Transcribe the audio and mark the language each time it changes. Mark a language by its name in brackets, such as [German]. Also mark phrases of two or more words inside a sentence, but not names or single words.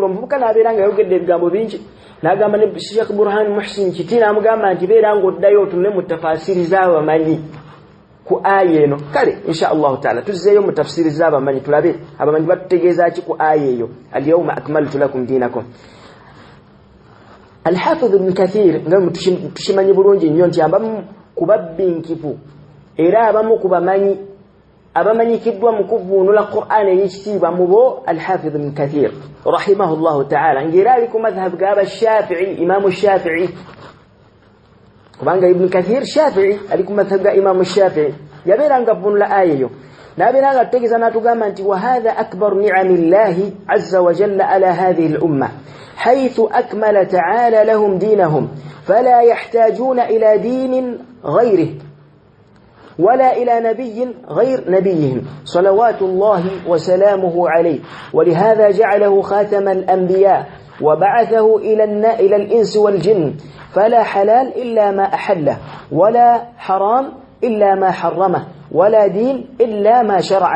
[Ganda] Omuvubuka n'abeera nga yayogedde ebigambo bingi, n'agamba ne Sheikh Burhan Muhsin Kiti n'amugamba nti beera ng'oddayo otunule mu tafasiri z'abamanyi ku aya eno. Kale [Arabic] إن شاء الله تعالى [Ganda] tuzzeeyo mu tafsiri z'abamanyi tulabe abamanyi batutegeeza ki ku aya eyo, [Arabic] اليوم أكملت لكم دينكم. [Ganda] Al-Hafiz Ibn Kathir nga tukimanyi bulungi nnyo nti abamu ku babbinkifu era abamu ku abamanyikiddwa mu kuvvuunula Qur'an ey'ekitiibwa mu bo Al-Hafiz Ibn Kathir [Arabic] رحمه الله تعالى, [Ganda] ng'era ali ku madhhab g'aba Shafi'i, Imaamu Shafi'i, kubanga Ibn Kathir Shafi'i ali ku madhhab ga Imaamu Shafi'i. Yabeera nga avvuunula aya eyo n'abeera nga tutegeeza n'atugamba nti [Arabic] وهذه أكبر نعم الله عز وجل على هذه الأمة حيث أكمل تعالى لهم دينهم فلا يحتاجون إلى دين غيره ولا إلى نبي غير نبيهم صلوات الله وسلامه عليه، ولهذا جعله خاتم الأنبياء وبعثه إلى الإنس والجن، فلا حلال إلا ما أحله، ولا حرام إلا ما حرمه، ولا دين إلا ما شرعه.